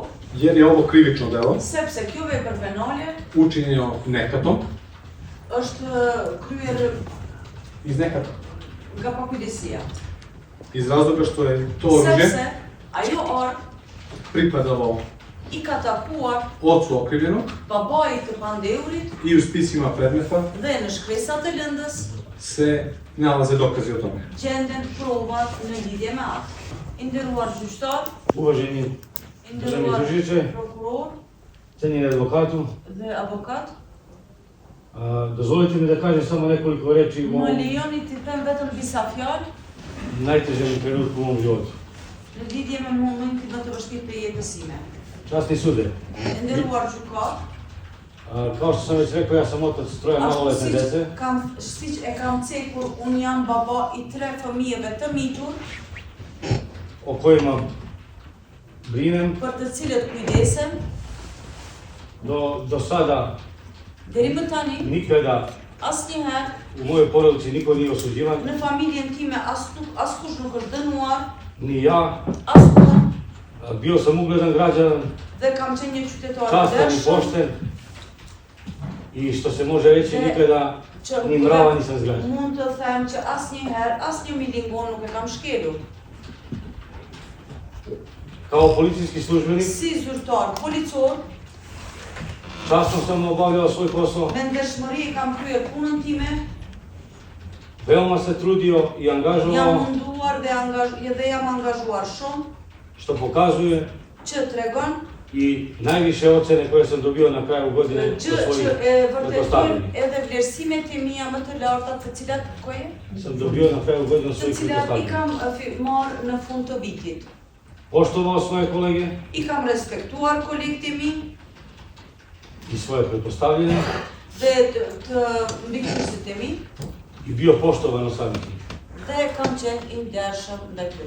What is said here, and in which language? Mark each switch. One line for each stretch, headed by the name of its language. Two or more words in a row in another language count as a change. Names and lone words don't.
Serbian: jer je ovo krivično delo
Albanian: sepse kjo vepër penale
Serbian: učinjeno nekatom,
Albanian: është kryer
Serbian: iz nekata,
Albanian: nga pakujdesia.
Serbian: iz razloga što je to oružje
Albanian: Sepse ajo armë
Serbian: pripadalo
Albanian: i ka takuar
Serbian: ocu okrivljenog
Albanian: babait të pandeurit
Serbian: i u spisima predmeta
Albanian: dhe në shkresat të lëndës
Serbian: se nalaze dokazi o tome.
Albanian: gjenden provat në lidhje me atë. I nderuar gjyqtar,
Serbian: Uvaženi i državni
Albanian: nderuar
Serbian: tužilače,
Albanian: prokuror
Serbian: cenjeni advokatu,
Albanian: dhe avokat,
Serbian: dozvolite mi da kažem samo nekoliko reči u
Albanian: më
Serbian: ovom
Albanian: lejoni të them vetëm disa fjalë
Serbian: najtežem trenutku u mom životu.
Albanian: në lidhje me momentin më të vështirë të jetës time.
Serbian: Časni sude,
Albanian: E nderuar gjykat,
Serbian: kao što sam već rekao, ja sam otac troje maloletne dece.
Albanian: siç e kam cekur, unë jam baba i 3 fëmijëve të mitur,
Serbian: o kojima brinem.
Albanian: për të cilët kujdesem,
Serbian: Do sada
Albanian: deri më tani,
Serbian: nikada
Albanian: asnjëherë
Serbian: u mojoj porodici niko nije osuđivan,
Albanian: në familjen time askush nuk është dënuar,
Serbian: ni ja.
Albanian: askush,
Serbian: Bio sam ugledan građan,
Albanian: dhe kam qenë një qytetar
Serbian: častan i
Albanian: vlerëshëm,
Serbian: pošten i što se može reći nikada
Albanian: që
Serbian: ni mrava nisam zgrađan.
Albanian: mund të them që asnjëherë asnjë milingon nuk e kam shkelur.
Serbian: Kao policijski službenik,
Albanian: Si zyrtar policor,
Serbian: časno sam obavljao svoj posao,
Albanian: me ndershmëri e kam kryer punën time,
Serbian: veoma se trudio i
Albanian: jam
Serbian: angažovao,
Albanian: munduar dhe jam angazhuar shumë,
Serbian: što pokazuje
Albanian: që tregon
Serbian: i najviše ocene koje sam dobio na kraju godine
Albanian: gjë
Serbian: za
Albanian: që
Serbian: svojim
Albanian: e vërtetojnë
Serbian: pretpostavljenim.
Albanian: edhe vlerësimet e mia më të larta, të cilat
Serbian: Sam dobio na kraju godine
Albanian: të
Serbian: svojih
Albanian: cilat i
Serbian: pretpostavljenih.
Albanian: kam marrë në fund të vitit.
Serbian: Poštovao svoje kolege
Albanian: I kam respektuar kolegët e mi
Serbian: i svoje pretpostavljene
Albanian: dhe të mbikëqyrësit e mi
Serbian: i bio poštovan od samih njih.
Albanian: dhe kam qenë i ndershëm ndaj tyre.